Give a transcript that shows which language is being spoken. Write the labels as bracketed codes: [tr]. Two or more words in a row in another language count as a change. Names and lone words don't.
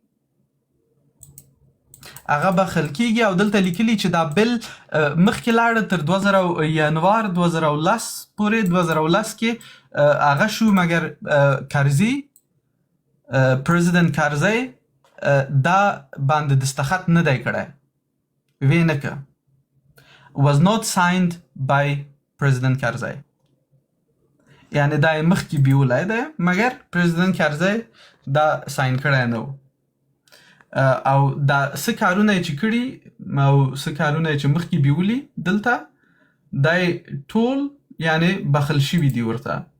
[ps] او دلته لیکلي چې دا بل مخکې لاړه تر 2000 ینوار 2010 پورې. 2010 کې هغه شو مګر کرزي، پرزیدنت کرزي دا باندې دستخط نه دی کړی، وی نه که. [en] was not signed by President Karzai. [ps] یعنی دا یې مخکې بیولی دی مګر پرزیدنت کرزی دا ساین کړی نه و. او دا څه کارونه یې چې کړي او څه کارونه یې چې مخکې بیولي دلته دا یې ټول یعنی بخښل شوي دي ورته.